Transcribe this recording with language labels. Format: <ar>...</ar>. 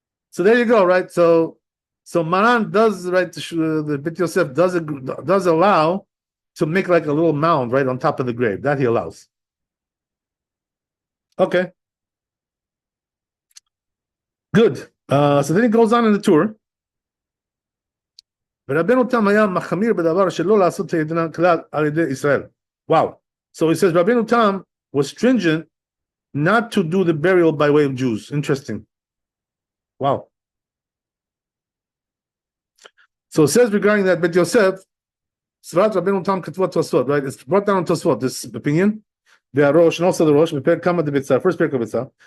<en>So there you go, right? So Maran does, right, the Bit Yosef does allow to make like a little mound, right, on top of the grave. That he allows. Okay. Good. So then he goes on in the tour.</en> <he>ורבנו תם היה מחמיר בדבר שלא לעשות הידנה כלל על ידי ישראל.</he> <en>Wow. So he says, Rabbeinu Tam was stringent not to do the burial by way of Jews. Interesting. Wow. So it says regarding that Bet Yosef, Svarat Rabbeinu Tam Ketvat Tosfot, right? It's brought down Tosfot, this opinion. The Arosh and also the Rosh, Kama de Bitzah, first Perk of Bitzah.</en>